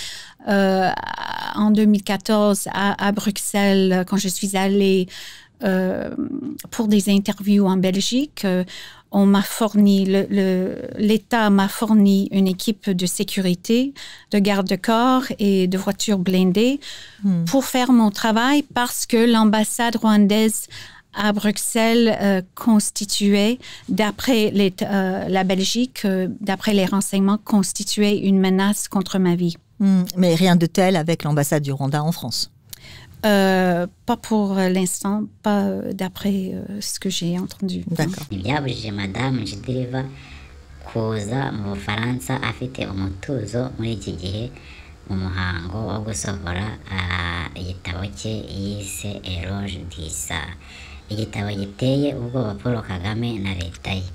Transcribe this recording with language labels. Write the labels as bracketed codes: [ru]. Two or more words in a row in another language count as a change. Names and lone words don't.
[fr] en 2014 à Bruxelles, quand je suis allée pour des interviews en Belgique, on m'a fourni, l'État m'a fourni une équipe de sécurité, de garde-corps et de voitures blindées pour faire mon travail parce que l'ambassade rwandaise à Bruxelles constituait, d'après la Belgique, d'après les renseignements, constituait une menace contre ma vie. Mais rien de tel avec l'ambassade du Rwanda en France? Pas pour l'instant, pas d'après ce que j'ai entendu. D'accord. [rw] Ibyabujije Madame Jidiriva kuza mu Bufaransa afite umutuzo muri iki gihe mu muhango wo gusohora igitabo cye yise Eloge d'Issa, igitabo giteye ubwoba Paul Kagame na leta ye.